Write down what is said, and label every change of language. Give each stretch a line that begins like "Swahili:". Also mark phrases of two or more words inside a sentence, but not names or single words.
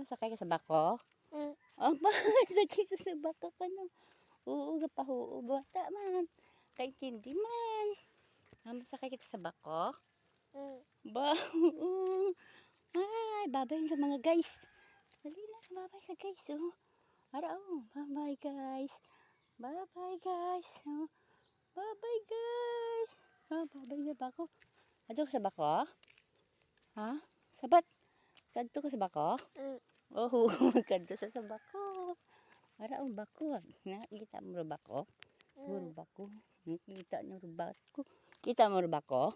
Aklanon: Masakay ka sa bako? Aba, sakay sa bako ka na. Oo, gapahuo. Bata man. Kaintindi man. Ha? Masakay kita sa bako? Ba, oo. Ay, babay sa mga guys. Dali na, babay sa guys. Oh. Ara,
English: oh. Bye-bye guys. Bye-bye guys. Oh. Bye-bye guys. Oh, bye-bye
Aklanon: sa bako. Adto ka sa bako? Ha? Sabat? Kadto ka sa bako? Oh, kadto sa bako. Ara, oh, bako. Nakita mo ro bako? Puro bako. Nakita niyo ro bako. Kita mo ro bako?